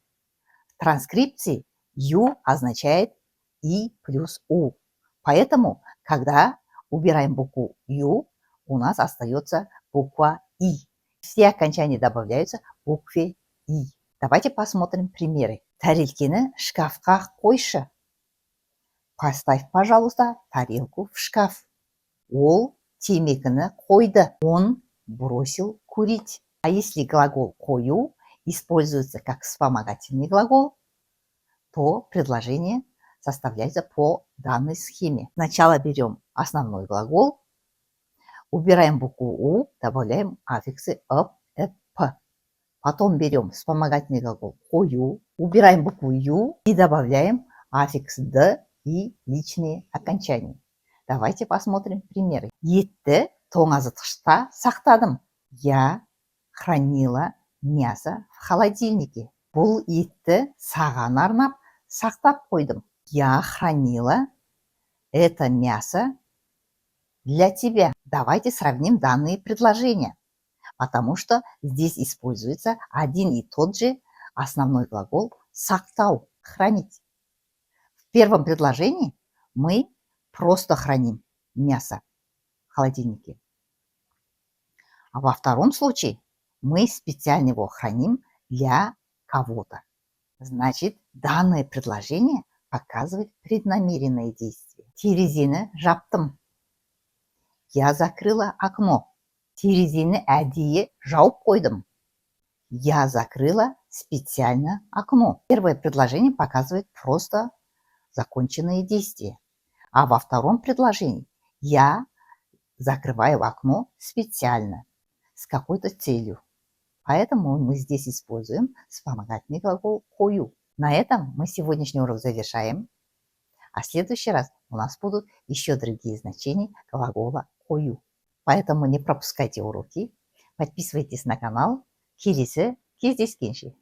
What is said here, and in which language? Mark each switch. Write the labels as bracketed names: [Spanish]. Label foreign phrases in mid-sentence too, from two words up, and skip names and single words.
[Russian] В транскрипции «ю» означает «и» плюс «у». Поэтому, когда убираем букву «ю», у нас остается буква «и». Все окончания добавляются букве «и». Давайте посмотрим примеры. [Kazakh] Тарелкины шкафқа қойшы. [Russian] Поставь, пожалуйста, тарелку в шкаф. [Kazakh] Ол темекіні қойды. [Russian] Он бросил курить. А если глагол «кою» используется как вспомогательный глагол, то предложение составляется по данной схеме. Сначала берем основной глагол, убираем букву «у», добавляем аффиксы «ып», «эп», «п». Потом берем вспомогательный глагол «кою», убираем букву «ю» и добавляем аффикс «д» и личные окончания. Давайте посмотрим примеры. [Kazakh] Етті тоңазытқышта сақтадым. [Russian] Я хранила мясо в холодильнике. [Kazakh] Бұл етті саған арнап сақтап қойдым. [Russian] Я хранила это мясо для тебя. Давайте сравним данные предложения, потому что здесь используется один и тот же основной глагол «сақтау» – «хранить». В первом предложении мы просто храним мясо в холодильнике. А во втором случае мы специально его храним для кого-то. Значит, данное предложение показывает преднамеренное действие. [Kazakh] Терезені жаптым. [Russian] Я закрыла окно. [Kazakh] Терезені әдейі жауып қойдым. [Russian] Я закрыла специально окно. Первое предложение показывает просто законченные действия. А во втором предложении я закрываю окно специально, с какой-то целью. Поэтому мы здесь используем вспомогательный глагол «кою». На этом мы сегодняшний урок завершаем. А в следующий раз у нас будут еще другие значения глагола «кою». Поэтому не пропускайте уроки, подписывайтесь на канал. [Kazakh] Келесі кездескенше.